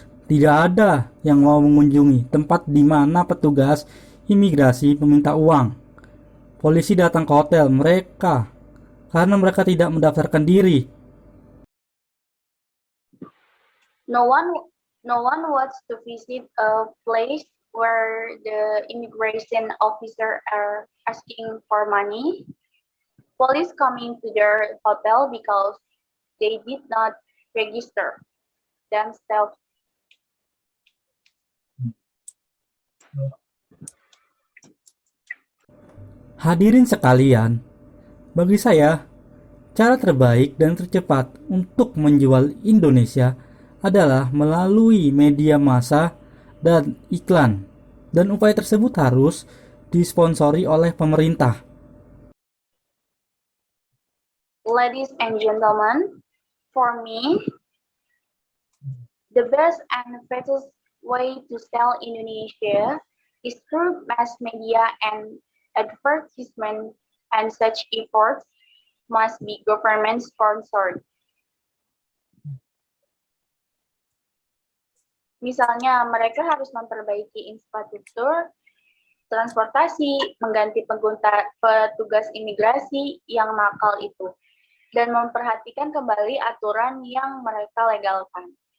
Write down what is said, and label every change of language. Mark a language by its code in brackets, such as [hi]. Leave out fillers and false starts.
[id] Tidak ada yang mau mengunjungi tempat di mana petugas imigrasi meminta uang. Polisi datang ke hotel mereka karena mereka tidak mendaftarkan diri. [en] No one wants to visit a place where the immigration officer are asking for money. Police coming to their hotel because they did not register themselves. [id] Hadirin sekalian, bagi saya, cara terbaik dan tercepat untuk menjual Indonesia adalah melalui media massa dan iklan. Dan upaya tersebut harus disponsori oleh pemerintah. [en] Ladies and gentlemen, for me, the best and fastest way to sell Indonesia is through mass media and advertisement, and such efforts must be government sponsored. [id] Misalnya, mereka harus memperbaiki infrastruktur transportasi, mengganti petugas imigrasi yang nakal itu, dan memperhatikan kembali aturan yang mereka legalkan.